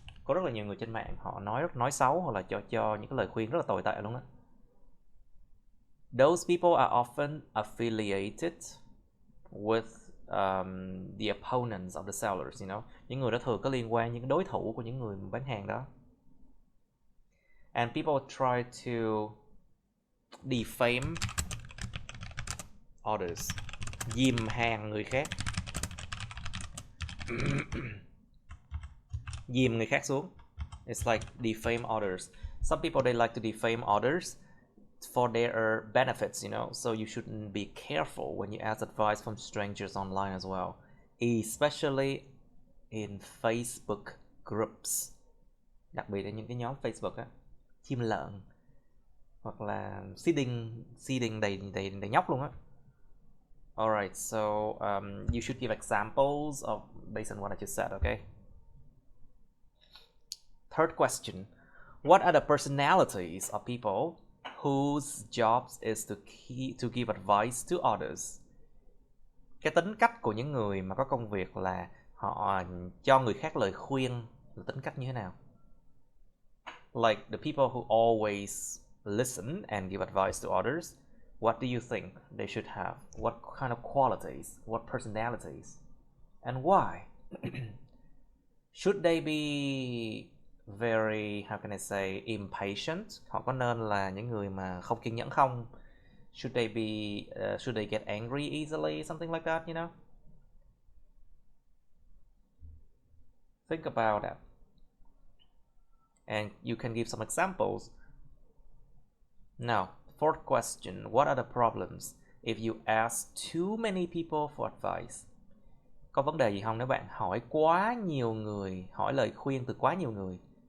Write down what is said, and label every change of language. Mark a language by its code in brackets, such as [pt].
[vi] Có rất là nhiều người trên mạng họ nói xấu hoặc là cho những cái lời khuyên rất là tồi tệ luôn đó. [en] Those people are often affiliated with the opponents of the sellers, you know. [vi] Những người đó thường có liên quan những đối thủ của những người bán hàng đó. [en] And people try to defame others, [vi] dìm hàng người khác. Dìm người khác xuống. [en] It's like defame others. Some people, they like to defame others for their benefits, you know. So you shouldn't be careful when you ask advice from strangers online as well, especially in Facebook groups. [vi] Đặc biệt là những cái nhóm Facebook á, chim lợn hoặc là seeding đầy nhóc luôn á. [en] Alright, so you should give examples of based on what I just said, okay? Third question. What are the personalities of people whose jobs is to give advice to others? [vi] Cái tính cách của những người mà có công việc là họ cho người khác lời khuyên là tính cách như thế nào? [en] Like the people who always listen and give advice to others, what do you think they should have? What kind of qualities? What personalities? And why? Should they be very, how can I say, impatient? [vi] Họ có nên là những người mà không kiên nhẫn không? [en] Should they get angry easily? Something like that, you know? Think about that. And you can give some examples. Now, fourth question. What are the problems if you ask too many people for advice? [vi] Có vấn đề gì không nếu bạn hỏi quá nhiều người, hỏi lời khuyên từ quá nhiều người?